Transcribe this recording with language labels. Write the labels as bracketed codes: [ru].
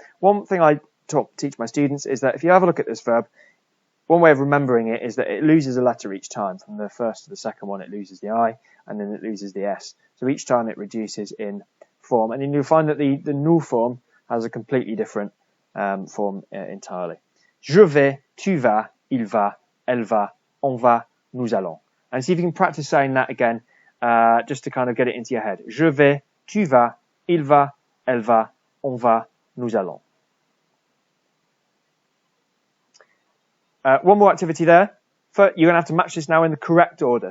[en] One thing I teach my students is that if you have a look at this verb, one way of remembering it is that it loses a letter each time. From the first to the second one, it loses the I, and then it loses the S. So each time it reduces in form. And then you'll find that the nous form has a completely different form entirely. [fr] Je vais, tu vas, il va, elle va, on va, nous allons. [en] And see if you can practice saying that again, just to kind of get it into your head. [fr] Je vais, tu vas, il va, elle va, on va, nous allons. [en] One more activity there. You're going to have to match this now in the correct order.